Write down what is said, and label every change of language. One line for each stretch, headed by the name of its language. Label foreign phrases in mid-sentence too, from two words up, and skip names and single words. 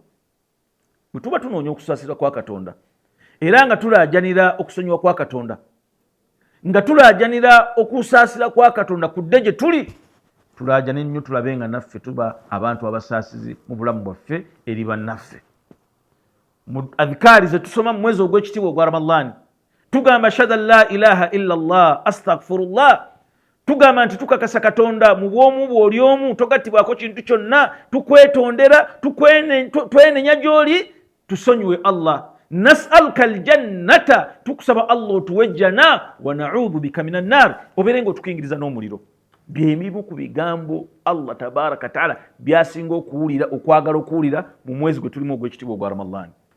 Ganda: Bwe tuba tunoonya okusaasira kwa Katonda era nga tulaajanira okusonyiwa kwa Katonda, nga tulaajanira okusaasira kwa Katonda ku dde gye tuli, tulaajane nnyo tulabe nga naffe tuba abantu abasaasizi mu bulamu bwaffe eri bannaffe. Mu adhikaari ze tusoma mu mwezi ogw'ekitiibwa ogwa Ramadhan tugamba
Arabic: أشهد أن لا إله إلا الله أستغفر الله,
Ganda: tugamba nti tukakasa Katonda mu bwomu bw'oli omu togattibwako kintu kyonna tukwetondera twenenya gy'oli tusonyiwe Allah
Arabic: نسألك الجنة
Ganda: tukusaba Allah otuwe jana
Arabic: ونعوذ بك من النار
Ganda: obeere ng'otukingiriza n'omuliro by'ebimu ku bigambo
Arabic: الله تبارك وتعالى
Ganda: byasinga okwagala okuwulira mu mwezi gwe tulimu ogw'ekitiibwa ogwa Ramadhan.